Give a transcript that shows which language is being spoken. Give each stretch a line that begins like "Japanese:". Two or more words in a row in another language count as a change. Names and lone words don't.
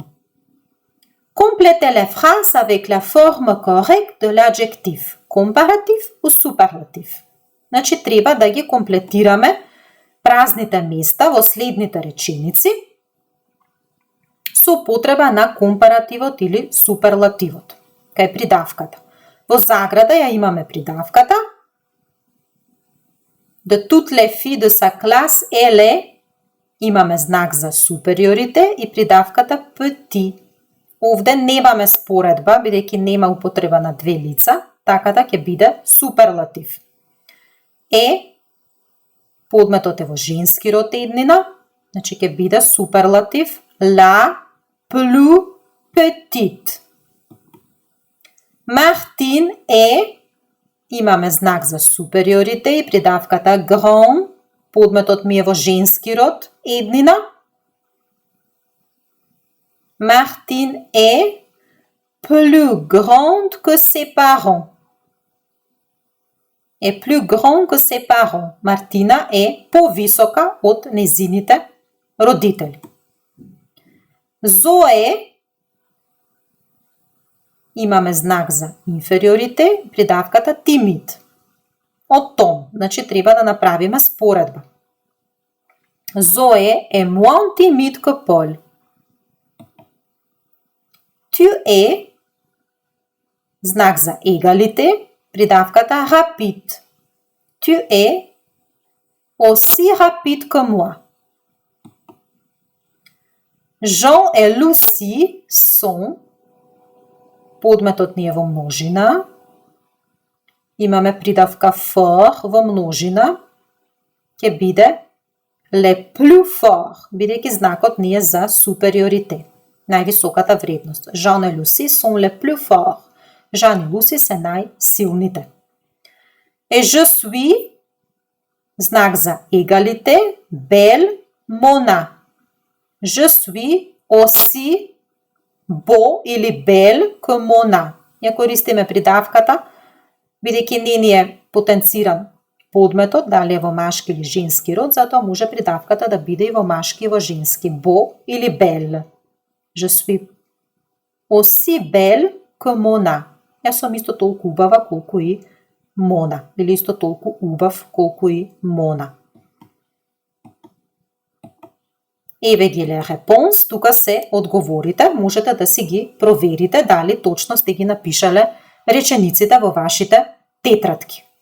French: Complétez les phrases avec la forme correcte de l'adjectif, comparatif ou superlatif.
Macedonian: Значи, треба да ги комплетираме празните места во следните реченици со употреба на компаративот или суперлативот, кај придавката. Во заграда ја имаме придавката.
French: De toutes les filles de sa classe, elle est,
Macedonian: имаме знак за супериорите и придавката petit. Овде немаме споредба, бидејќи нема употреба на две лица, така да ќе биде суперлатив. Подметот е во женски род еднина, значи ќе биде суперлатив
French: la plus petite.
Macedonian: Мартин е, имаме знак за супериорите и придавката grand, подметот ми е во женски род еднина.
French: Martine est plus grande que ses parents. Е plus grande que ses parents.
Macedonian: Мартина е повисока од незините родители. Зое, имаме знак за инфериорите, придавката timide. Од Том, значи треба да направиме споредба.
French: Зое е moins timide que Paul. Tu es,
Macedonian: знак за егалите, придавката rapide.
French: Tu es aussi rapide que moi. Jean et Lucie sont,
Macedonian: подметот ни е во множина, имаме придавка fort во множина, ќе биде
French: le plus fort,
Macedonian: бидејќи знакот ни е за супериорите, највисоката вредност.
French: Jean et Lucie sont les plus forts.
Macedonian: Жан и Луси се најсилните.
French: Et je suis,
Macedonian: знак за егалите,
French: belle, Mona. Je suis aussi beau или belle que Mona.
Macedonian: Ја користиме придавката, бидејќи не ни е потенциран подметот, дали е во машки или женски род, затоа може придавката да биде и во машки и во женски.
French: Beau или belle. Je suis aussi belle que Mona.
Macedonian: Јас сум исто толку убава колку и Мона, или исто толку убав колку и Мона. Еве ги
French: les réponses,
Macedonian: тука се одговорите, можете да си ги проверите дали точно сте ги напишале речениците во вашите тетрадки.